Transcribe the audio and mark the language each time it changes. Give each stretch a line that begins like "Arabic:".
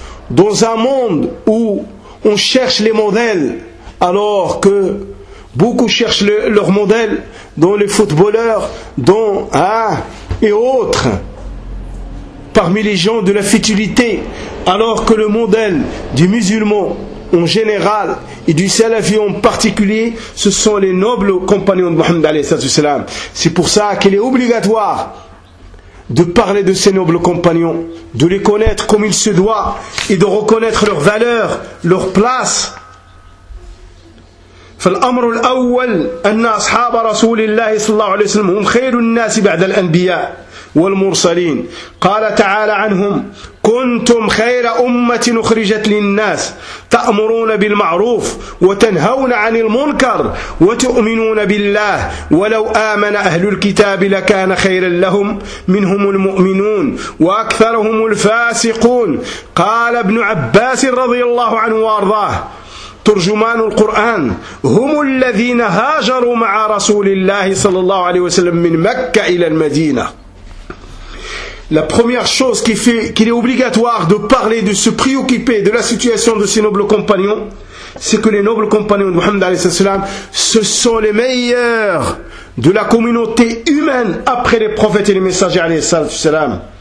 French: Dans un monde où on cherche les modèles, alors que beaucoup cherchent leurs modèles, dont les footballeurs, dont et autres, parmi les gens de la futilité, alors que le modèle du musulman en général et du salafi en particulier, ce sont les nobles compagnons de Mohammed alayhi salatu wassalam. C'est pour ça qu'il est obligatoire de parler de ces nobles compagnons, de les connaître comme il se doit et de reconnaître leur valeur, leur place.
Arabic: فالأمر الأول أن أصحاب رسول الله صلى الله عليه وسلم هم خير الناس بعد الأنبياء والمرسلين. قال تعالى عنهم كنتم خير أمة أخرجت للناس تأمرون بالمعروف وتنهون عن المنكر وتؤمنون بالله ولو آمن أهل الكتاب لكان خيرا لهم منهم المؤمنون وأكثرهم الفاسقون. قال ابن عباس رضي الله عنه وأرضاه ترجمان القرآن: هم الذين هاجروا مع رسول الله صلى الله عليه وسلم من مكة إلى المدينة.
French: La première chose qui fait qu'il est obligatoire de parler, de se préoccuper de la situation de ses nobles compagnons, c'est que les nobles compagnons de Muhammad alayhi salam, ce sont les meilleurs de la communauté humaine après les prophètes et les messagers alayhi salam.